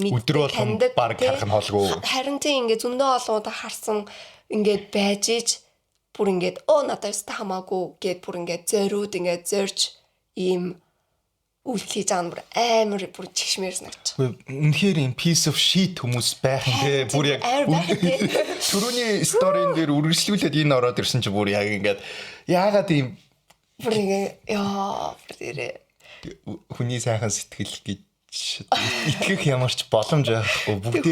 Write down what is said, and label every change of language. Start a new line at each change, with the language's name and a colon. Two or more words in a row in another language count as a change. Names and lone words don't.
Mongolian: мэддэг таньдаг баг харах нь хоолгүй. Харин тийм ингээд зөндөө олгоо харсан ингээд байж иж бүр ингээд надад өстө хамаагүй гэд бүр ингээд зориуд ингээд зорж ийм үйлдэл хийж байгаа нь бүр амар бүр чигшмээр санагч. Үнэхээр юм
English: piece of shit
Mongolian: хүмүүс байх юм те. Бүр яг түрүүний сторийн дээр үргэлжлүүлээд энэ ороод ирсэн чи бүр яг ингээд яагаад ийм бүр ингээд хүний сайхан сэтгэл гэж итгэх ямар ч боломж байхгүй.